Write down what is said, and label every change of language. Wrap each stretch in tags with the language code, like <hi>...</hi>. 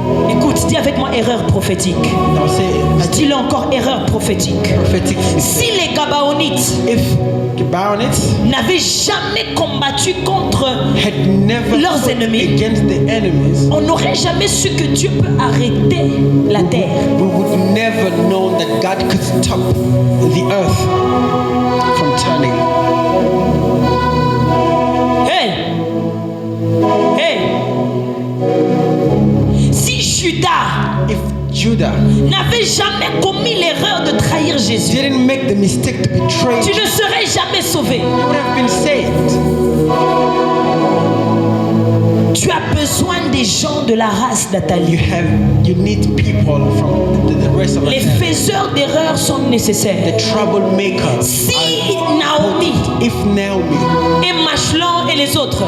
<fr>Écoute, dis avec moi erreur prophétique.</fr> <en>Now say</en> <fr>Dis-le encore, erreur prophétique.</fr> <en>prophetic.</en> <fr>Si les Gabaonites</fr> <en>If Gabaonites</en> <fr>n'avaient jamais combattu contre,</fr> <en>had never</en> <fr>leurs</fr> <en>fought</en> <fr>ennemis,</fr> <en>against the enemies,</en> <fr>on n'aurait jamais su que Dieu peut arrêter la terre.</fr> <en>we would never know that God could stop the earth from turning. Hey! Hey!</en> <fr>Si Judas</fr> <en>If Judah</en> <fr>n'avait jamais commis l'erreur de trahir Jésus,</fr> <en>didn't make the mistake to betray,</en> <fr>tu</fr> <en>he</en> <fr>ne serais jamais sauvé.</fr> <en>would have been saved.</en> <fr>Tu as besoin des gens de la race d'Athalie.</fr> <en>You need people from the rest of</en> <fr>Les</fr> <en>us.</en> <fr>faiseurs d'erreurs sont nécessaires.</fr> <en>The troublemakers.</en> <fr>Si Naomi</fr> <en>If Naomi</en> <fr>et Machlon et les autres</fr>